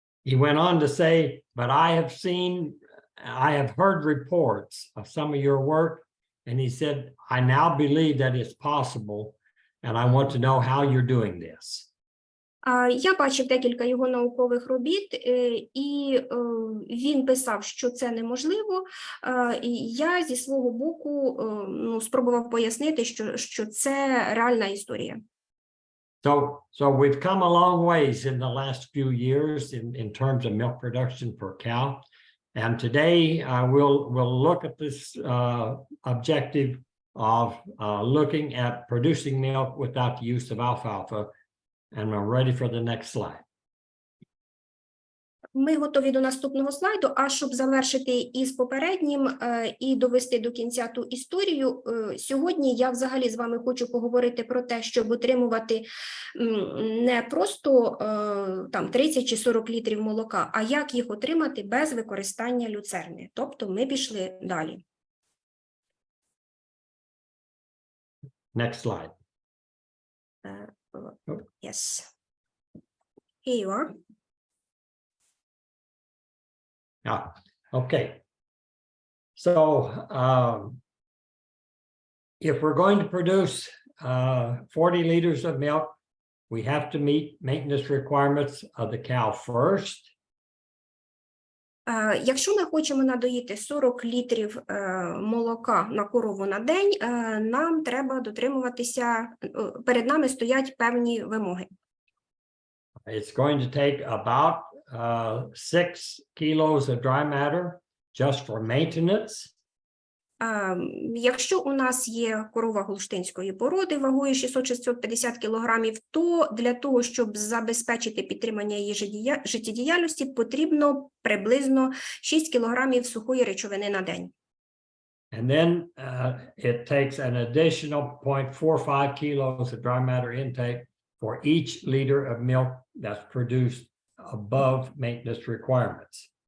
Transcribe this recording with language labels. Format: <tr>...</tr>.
<en>he went on to say, but I have heard reports of some of your work, and he said, I now believe that it's possible, and I want to know how you're doing this.</en> <uk>Я бачив декілька його наукових робіт, і він писав, що це неможливо. І я зі свого боку спробував пояснити, що це реальна історія.</uk> <en>So we've come a long ways in the last few years in terms of milk production per cow. And today we'll look at this objective of looking at producing milk without the use of alfalfa. And I'm ready for the next slide.</en> <uk>Ми готові до наступного слайду, а щоб завершити із попереднім і довести до кінця ту історію, сьогодні я взагалі з вами хочу поговорити про те, щоб отримувати не просто там 30 чи 40 літрів молока, а як їх отримати без використання люцерни. Тобто ми пішли далі.</uk> <en>Next slide. Yes. Here you are. Okay. So if we're going to produce 40 liters of milk, we have to meet maintenance requirements of the cow first.</en> <uk>Якщо ми хочемо надоїти 40 літрів молока на корову на день, нам треба дотримуватися, перед нами стоять певні вимоги.</uk> <en>It's going to take about 6 kilos of dry matter just for maintenance.</en> <uk>Якщо у нас є корова голштинської породи вагою 600-650 кілограмів, то для того, щоб забезпечити підтримання її життєдіяльності, потрібно приблизно 6 кілограмів сухої речовини на день.</uk> <en>And then it takes an additional 0.45 kilos of dry matter intake for each liter of milk that's produced above maintenance requirements.</en>